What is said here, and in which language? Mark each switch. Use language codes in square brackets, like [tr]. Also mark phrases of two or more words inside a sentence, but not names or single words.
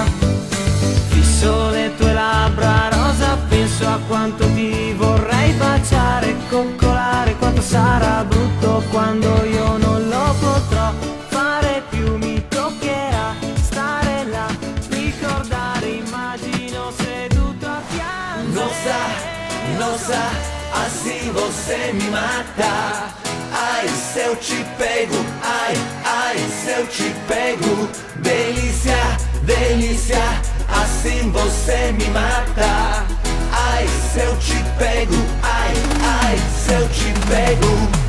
[it] Fisso le tue labbra rosa, penso a quanto ti vorrei baciare e coccolare. Quanto sarà brutto quando io non lo potrò fare più, mi toccherà stare là, ricordare, immagino seduto a fianco. [pt] Não sa, assim você me mata. Ai, se eu te pego, ai, ai, se eu te pego. Delícia, delícia, assim você me mata. Ai, se eu te pego, ai, ai, se eu te pego.